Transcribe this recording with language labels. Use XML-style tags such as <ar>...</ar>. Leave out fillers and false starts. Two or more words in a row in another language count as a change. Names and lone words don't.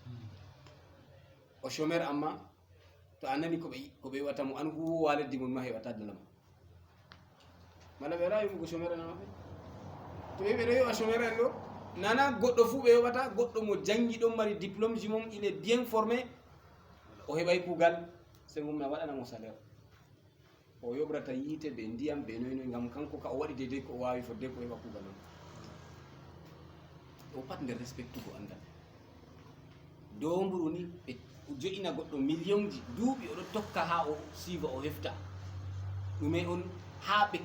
<ff>o chômeur amma to a nani ko ɓe wiwata mo an huwowa leddi mon ma heɓata dala ma mala ɓe wala wimugo chômeur ana maɓɓe to ɓe ɗo yoɓa chômeur en ɗo nana goɗɗo fuu ɓe yoɓata goɗɗo mo jangi ɗon mari diplôme ji mum</ff> <fr>il est bien formé</fr> <ff>o heɓay kuugal se gomna waɗana mo salaire o yoɓrata yiite ɓe ndiyam ɓe noynoy ngam kanko ka o waɗi deydey ko o wawi fodde ko heɓa kuugal on o pat nder respectugo andal domburu ni ɓe joƴina goɗɗo million ji duuɓi oɗo tokka ha o siiva o hefta ɗume on ha ɓe</ff>